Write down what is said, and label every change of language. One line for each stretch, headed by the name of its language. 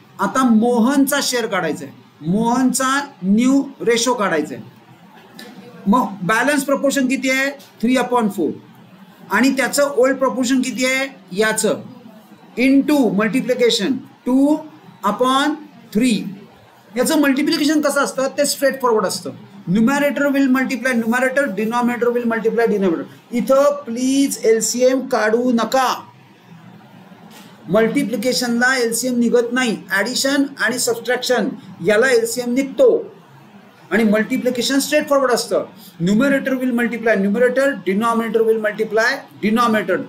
Marathi: आता मोहनचा शेअर काढायचा आहे, मोहनचा न्यू रेशो काढायचा आहे. मग बॅलन्स प्रपोर्शन किती आहे 3/4 आणि त्याचं ओल्ड प्रपोर्शन किती आहे याचं इनटू मल्टिप्लिकेशन 2/3. याचं मल्टिप्लिकेशन कसं असतं ते स्ट्रेट फॉरवर्ड असतं.
English: Numerator will multiply numerator, denominator will multiply denominator.
Marathi: इथं प्लीज एलसीएम काढू नका. मल्टिप्लिकेशनला एलसीएम निघत नाही, ॲडिशन आणि सबट्रॅक्शन याला एलसीएम निघतो आणि मल्टिप्लिकेशन स्ट्रेट फॉरवर्ड असतं.
English: Numerator will multiply numerator, denominator will multiply denominator.